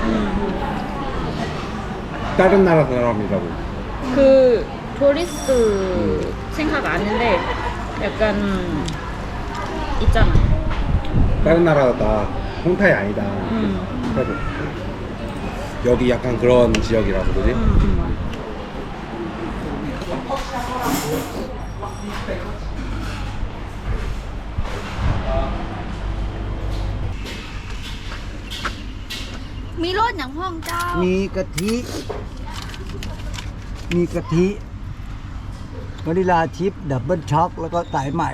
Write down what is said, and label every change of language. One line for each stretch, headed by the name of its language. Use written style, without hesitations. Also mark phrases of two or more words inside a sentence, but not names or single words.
Korean: 다른 나라 사람이라고. 그 토리스트 생각 안 했는데 약간 있잖아. 다른 나라 다 홍타이 아니다. 그래도 여기 약간 그런 지역이라서 그지?
Thai: มีรสอย่างห้องเจ้า มีกะทิ มีกะทิวานิลาชิพดับเบิลช็อกแล้วก็สายไหม